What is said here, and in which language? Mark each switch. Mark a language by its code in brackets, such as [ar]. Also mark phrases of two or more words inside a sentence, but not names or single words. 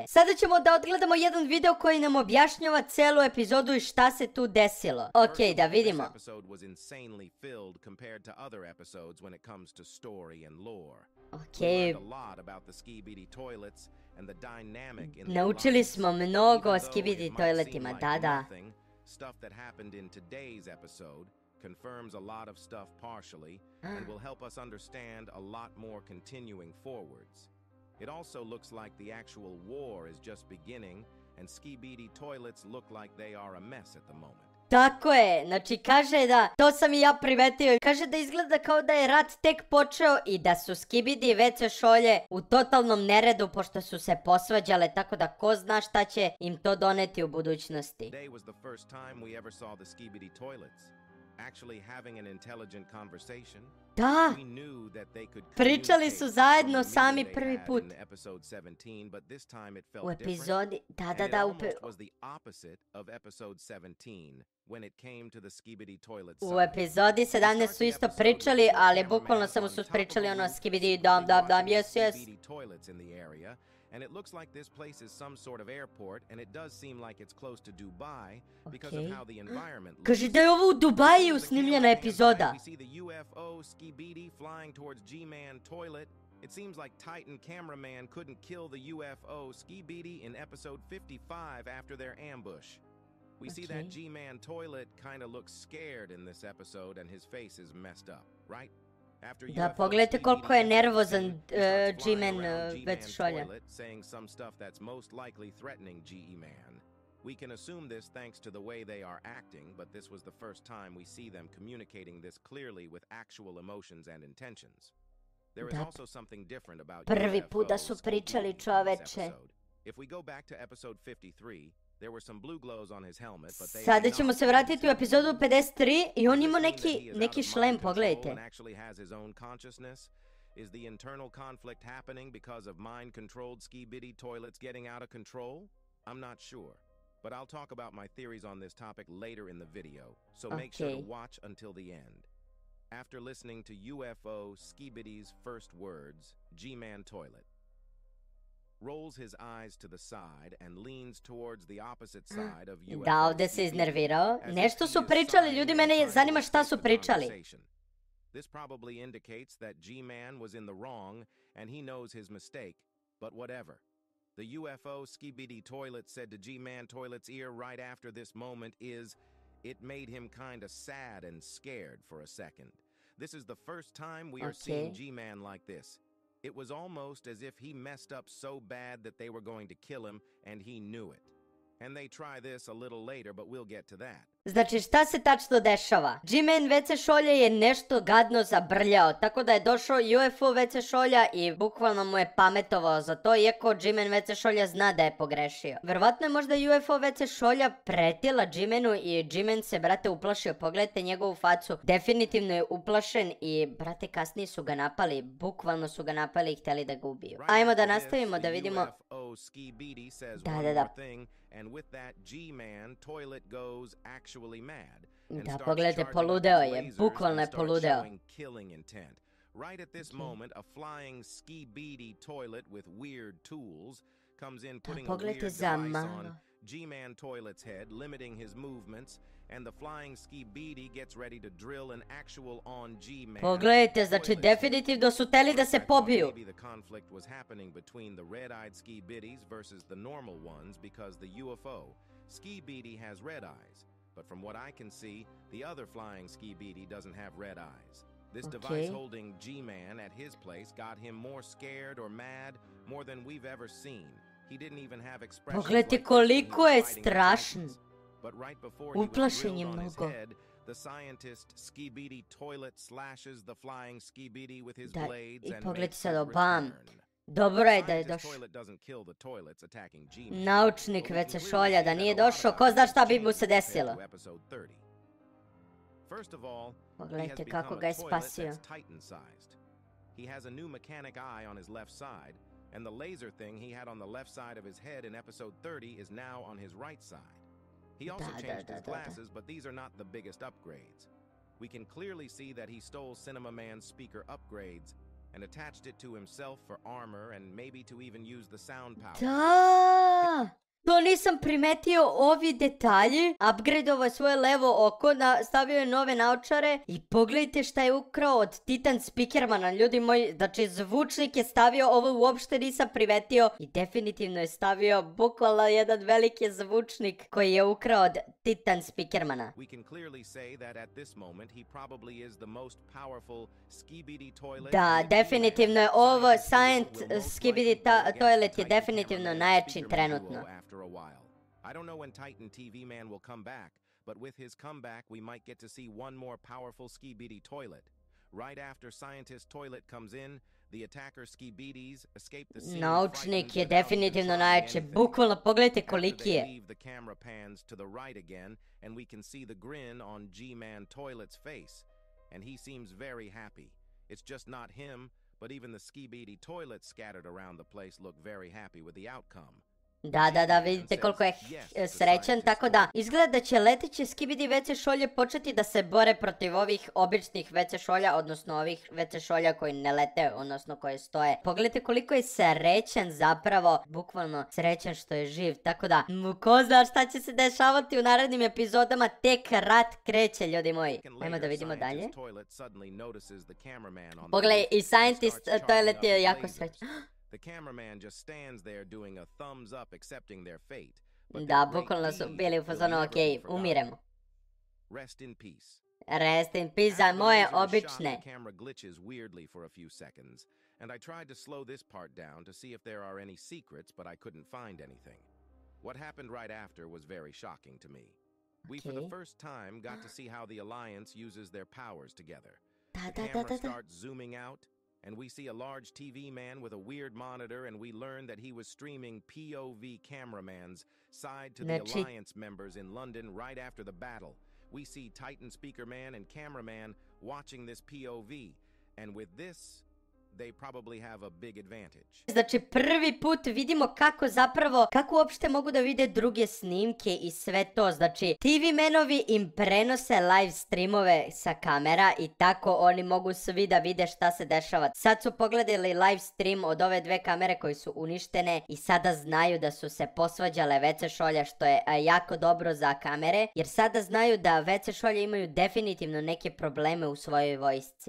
[sr] Sada ćemo da odgledamo jedan video koji nam objašnjava celu epizodu i šta se tu desilo. Okej, da vidimo. Okej. Naučili smo mnogo o Skibidi toiletima, da. [en] Confirms a lot of stuff partially and will help us understand a lot more continuing forwards. It also looks like the actual war is just beginning and Skibidi toilets look like they are a mess at the moment. [sr] Tako je, znači kaže da, to sam i ja primetio, kaže da izgleda kao da je rat tek počeo i da su Skibidi WC šolje u totalnom neredu pošto su se posvađale, tako da ko zna šta će im to doneti u budućnosti. [en] Today was the first time we ever saw the Skibidi toilets. Actually having an intelligent conversation. [sr] Da, pričali su zajedno sami prvi put. U epizodi, da, u epizodi 17 su isto pričali, ali bukvalno samo su pričali ono Skibidi, dam, yes. [en] And it looks like this place is some sort of airport, and it does seem like it's close to Dubai because of how the environment looks. [sr] Kaže da je ovo u Dubaju snimljena epizoda. [en] We see the UFO Skibidi flying towards G-Man toilet. It seems like Titan cameraman couldn't kill the UFO Skibidi in episode 55 after their ambush. We see that G-Man toilet kind of looks scared in this episode and his face is messed up, right? [sr] Da, pogledajte koliko je nervozan G-Man WC šolja. [en] Saying some stuff that's most likely threatening G-Man. We can assume this thanks to the way they are acting, but this was the first time we see them communicating this clearly with actual emotions and intentions. There is also something different about [sr] prvi put da su pričali, čoveče. [en] If we go back to episode 53, there were some blue glows on his helmet, but they [sr] Sada ćemo se vratiti u epizodu 53 i on ima neki šlem, pogledajte. [en] Actually has his own consciousness. Is the internal conflict happening because of mind-controlled Skibidi toilets getting out of control? I'm not sure, but I'll talk about my theories on this topic later in the video, so make sure to watch until the end. After listening to UFO Skibidi's first words, G-Man toilet rolls his eyes to the side and leans towards the opposite side of UFO. [sr] Da, ovdje se iznervirao. Nešto su pričali, ljudi, mene zanima šta su pričali. [en] This probably indicates that G-Man was in the wrong and he knows his mistake, but whatever. The UFO Skibidi toilet said to G-Man toilet's ear right after this moment is, it made him kind of sad and scared for a second. This is the first time we are seeing G-Man like this. It was almost as if he messed up so bad that they were going to kill him, and he knew it. And they try this a little later, but we'll get to that. [sr] Znači, šta se tačno dešava? G-Man WC Šolja je nešto gadno zabrljao, tako da je došao UFO WC Šolja i bukvalno mu je pametovao za to, iako G-Man WC Šolja zna da je pogrešio. Verovatno je možda UFO WC Šolja pretila G-Manu i G-Man se, brate, uplašio. Pogledajte njegovu facu. Definitivno je uplašen i, brate, kasnije su ga napali. Bukvalno su ga napali i htjeli da ga ubiju. Ajmo da nastavimo da vidimo. Da. [en] And with that, G-Man toilet goes actually mad. [sr] Da, pogledajte, poludeo je, bukvalno je poludeo. [en] Right at this moment, a flying Skibidi toilet with weird tools comes in, putting a weird device on G-Man toilet's head, limiting his movements, and the flying Skibidi gets ready to drill an actual on G-Man. [sr] Pogledajte, znači definitivno su teli da se pobiju. [en] Maybe the conflict was happening between the red-eyed Skibidis versus the normal ones because the UFO Skibidi has red eyes, but from what I can see, the other flying Skibidi doesn't have red eyes. This device holding G-Man at his place got him more scared or mad more than we've ever seen. He didn't even have expressions. [sr] Pogledajte koliko je strašan. [en] But right before he was drilled on his head, the scientist Skibidi toilet slashes the flying Skibidi with his blades and makes his return. [sr] Dobro je da je došao. Naučnik WC Šolja, da nije došao, ko zna šta bi mu se desilo. Pogledajte kako ga je spasio. [en] He has a new mechanic eye on his left side, and the laser thing he had on the left side of his head in episode 30 is now on his right side. He also changed his glasses, but these are not the biggest upgrades. We can clearly see that he stole Cinema Man's speaker upgrades and attached it to himself for armor and maybe to even use the sound power. [sr] Da! To nisam primetio, ovi detalji. Upgradeovao je svoje levo oko, stavio je nove naočare i pogledajte šta je ukrao od Titan Speakermana, ljudi moji. Znači, zvučnik je stavio, ovo uopšte nisam primetio i definitivno je stavio bukvalno jedan veliki zvučnik koji je ukrao od Titan Speakermana. Da, definitivno je ovo Skibidi toilet je definitivno najjači trenutno. [en] I don't know when Titan TV Man will come back, but with his comeback we might get to see one more powerful Skibidi toilet. Right after Scientist Toilet comes in, the attacker Skibidis escape the scene. [sr] Naučnik je definitivno najjači, bukvalno pogledajte koliki je. [en] The camera pans to the right again, and we can see the grin on G-Man Toilet's face, and he seems very happy. It's just not him, but even the Skibidi toilets scattered around the place look very happy with the outcome. [sr] Da, vidite koliko je srećan, tako da izgleda da će leteće Skibidi WC Šolje početi da se bore protiv ovih običnih WC Šolja, odnosno ovih WC Šolja koji ne lete, odnosno koji stoje. Pogledajte koliko je srećan zapravo, bukvalno srećan što je živ, tako da ko zna šta će se dešavati u narednim epizodama, tek rat kreće, ljudi moji. Ajmo da vidimo dalje. Pogledaj, i Scientist Toilet je jako srećan. [en] The cameraman just stands there doing a thumbs up accepting their fate. [sr] Da, bukvalno su bili u fazonu, okej, umiremo. [en] Rest in peace. Rest in peace [sr] za moje obične. [en] The camera glitches weirdly for a few seconds, and I tried to slow this part down to see if there are any secrets, but I couldn't find anything. What happened right after was very shocking to me. We for the first time got to see how the Alliance uses their powers together. The camera starts zooming out, and we see a large TV man with a weird monitor, and we learn that he was streaming POV cameraman's side to the Alliance members in London right after the battle. We see Titan Speaker Man and Cameraman watching this POV, and with this, they probably have a big advantage. [sr] Znači prvi put vidimo kako uopšte mogu da vide druge snimke i sve to. Znači TV menovi im prenose [en] live streamove [sr] sa kamera i tako oni mogu svi da vide šta se dešava. Sad su pogledali [en] live stream [sr] od ove dve kamere koje su uništene i sada znaju da su se posvađale WC Šolja, što je jako dobro za kamere, jer sada znaju da WC Šolje imaju definitivno neke probleme u svojoj vojsci.